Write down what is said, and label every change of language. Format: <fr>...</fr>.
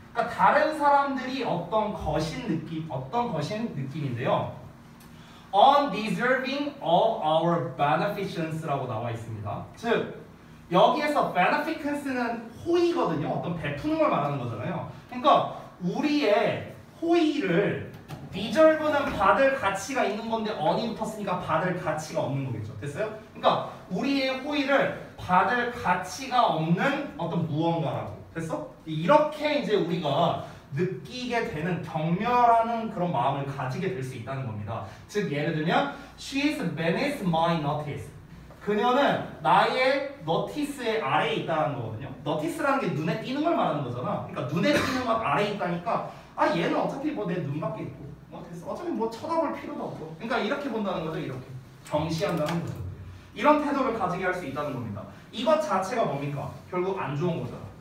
<ko>그러니까 다른 사람들이 어떤 것인 느낌인데요.</ko> <en>undeserving of our beneficence</en> <ko>라고 나와 있습니다. 즉 여기에서 beneficence는 호의거든요. 어떤 베푸는 걸 말하는 거잖아요. 그러니까 우리의 호의를 deserve는 받을 가치가 있는 건데 on이 붙었으니까 받을 가치가 없는 거겠죠. 됐어요? 그러니까 우리의 호의를 받을 가치가 없는 어떤 무언가라고. 됐어? 이렇게 이제 우리가 느끼게 되는 경멸하는 그런 마음을 가지게 될 수 있다는 겁니다. 즉 예를 들면</ko> <en>she is beneath my notice.</en> <ko>그녀는 나의 notice의 아래에 있다는 거거든요. notice라는 게 눈에 띄는 걸 말하는 거잖아. 그러니까 눈에 띄는 것 아래에 있다니까 아 얘는 어차피 뭐 내 눈 밖에 있고 뭐 됐어. 어차피 뭐 쳐다볼 필요도 없고. 그러니까 이렇게 본다는 거죠. 이렇게 경시한다는 거죠. 이런 태도를 가지게 할 수 있다는 겁니다. 이것 자체가 뭡니까? 결국 안 좋은 거잖아.</ko>